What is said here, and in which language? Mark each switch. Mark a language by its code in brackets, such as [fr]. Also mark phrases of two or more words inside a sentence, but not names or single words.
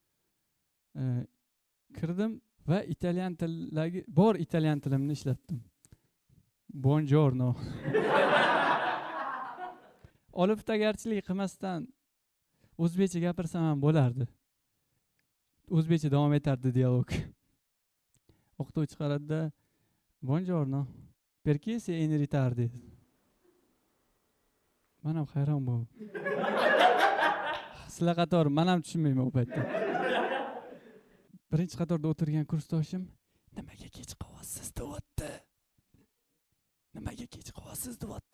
[uz] Kirdim va italyan tilidagi bor italyan tilimni ishlatdim. [it] Buongiorno. [uz] Oliftagarchilik qilmasdan o'zbekcha gapirsam ham bo'lardi. O'zbekcha davom etardi dialog. O'qituvchi qaradi-da, "Buongiorno. [it] Perché sei in ritardo?" [uz] Men ham hayron bo'ldim. Sizlar qator men ham tushunmayman u paytda. Birinchi qatorda o'tirgan kursdoshim, "Nimaga kech qolyapsiz?" deyapti. "Nimaga kech qolyapsiz?" deyapti.